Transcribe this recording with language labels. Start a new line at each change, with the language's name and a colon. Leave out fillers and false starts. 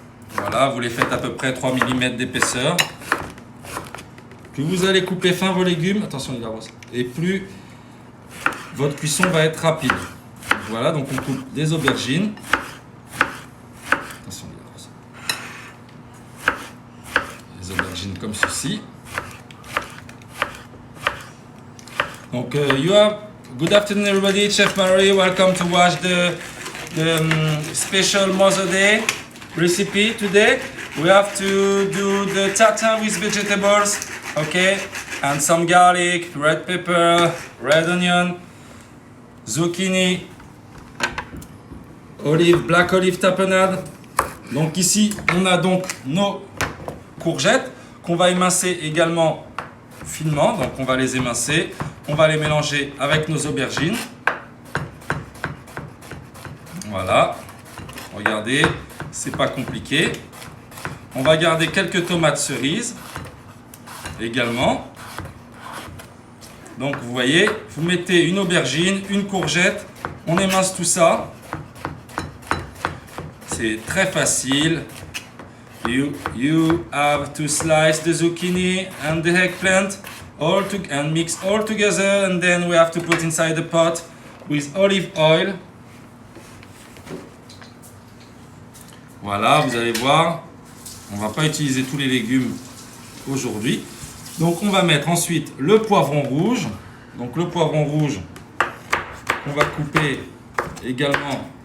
French: Voilà, vous les faites à peu près 3 mm d'épaisseur. Plus vous allez couper fin vos légumes, attention les gars, et plus votre cuisson va être rapide. Voilà, donc on coupe des aubergines. Attention les gars, des aubergines comme ceci.
English: Donc, good afternoon everybody, Chef Marie, welcome to watch the special Mother Day recipe today. We have to do the tartare with vegetables, okay, and some garlic, red pepper, red onion, zucchini, black olive tapenade.
French: Donc ici, on a donc nos courgettes qu'on va émincer également finement. Donc on va les émincer, on va les mélanger avec nos aubergines. Voilà, regardez, c'est pas compliqué. On va garder quelques tomates cerises également. Donc vous voyez, vous mettez une aubergine, une courgette, on émince tout ça. C'est très facile.
English: You have to slice the zucchini and the eggplant and mix all together, and then we have to put inside the pot with olive oil.
French: Voilà, vous allez voir, on va pas utiliser tous les légumes aujourd'hui. Donc on va mettre ensuite le poivron rouge. Donc le poivron rouge, on va couper également.